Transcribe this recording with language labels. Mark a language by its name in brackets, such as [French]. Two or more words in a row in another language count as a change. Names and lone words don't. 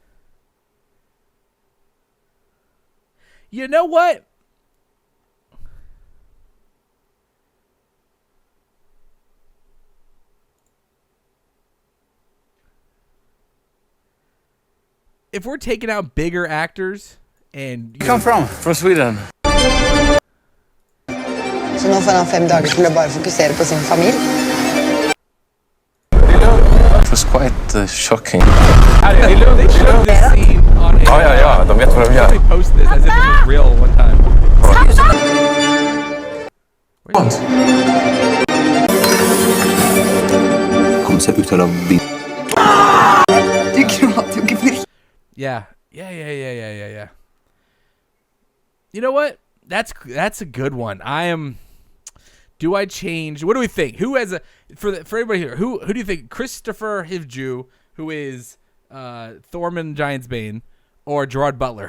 [English] You know what? If we're taking out bigger actors and... You come from Sweden. [Norwegian] Så nå får han 5 dager til å bare fokusere på sin familie. [English] It was quite shocking. They showed this scene on a... [Swedish] Ja, de vet vad de gör. [English] They posted this as if it was real one time. [Norwegian] seg ut av bilen. Du gråter jo ikke for [English] Yeah. Yeah. You know what? That's a good one. Do I change? What do we think? Who has for everybody here? Who do you think? Christopher Hivju, who is Thorman Giantsbane, or Gerard Butler?